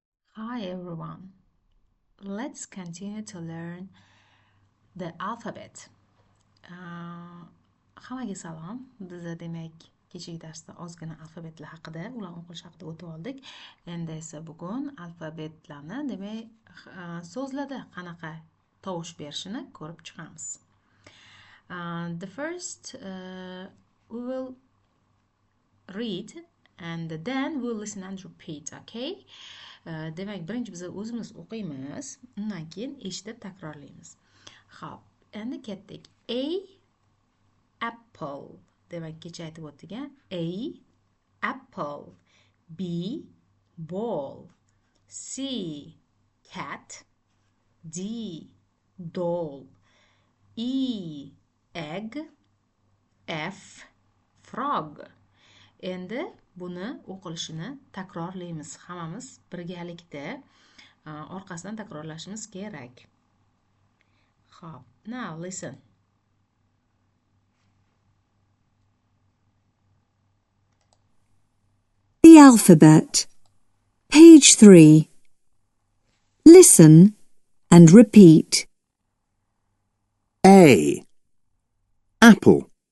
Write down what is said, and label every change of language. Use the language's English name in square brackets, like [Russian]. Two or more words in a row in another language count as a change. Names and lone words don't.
[English] Hi everyone. Let's continue to learn the alphabet. [Uzbek] Hammaga salom. Biz demak kechagi darsda ozgina alfabetlar haqida, ularni o'qish haqida o'tib oldik. Endi esa bugun alfabetlarni demak so'zlarda qanaqa tovush berishini ko'rib chiqamiz. [English] The first we will read and then we'll listen and repeat, okay? [Uzbek] Demak, birinchi biz o'zimiz o'qiymiz, undan keyin eshitib takrorlaymiz. Xo'p, endi ketdik. [English] A apple. [Uzbek] Demak, kecha aytib o'tdik, [English] A apple. B ball. C cat. D doll. E egg. F frog. [Uzbek] Endi buni o'qilishini takrorlaymiz. Hammamiz birgalikda orqasidan takrorlashimiz kerak. Xo'p, [English] now listen. The alphabet. Page 3. Listen and repeat. A. Apple.